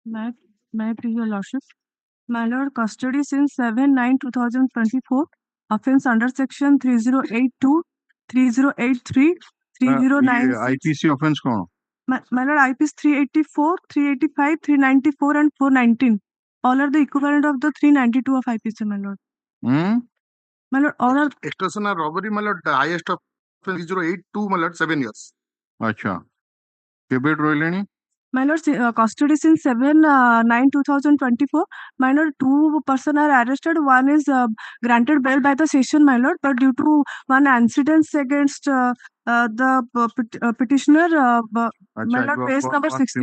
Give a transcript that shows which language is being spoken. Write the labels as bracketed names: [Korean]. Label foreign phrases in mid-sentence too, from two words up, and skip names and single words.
[English] May I please your lordship? My lord, custody since 7/9/2024, offense under section 3082, 3083, 3096. IPC offense कौन? My lord, IPC 384, 385, 394, and 419. All are the equivalent of the 392 of IPC, my lord. My lord, all are Extortion or robbery, my lord, the highest offense 3082, my lord, 7 years. [Odia] ଅଚ୍ଛା କେବେ ରହିଲେନି? [English] My lord, custody since 7/9/2024. My lord, 2 persons are arrested. One is granted bail by the session, my lord, but due to one incident against the petitioner, my lord, page number 16.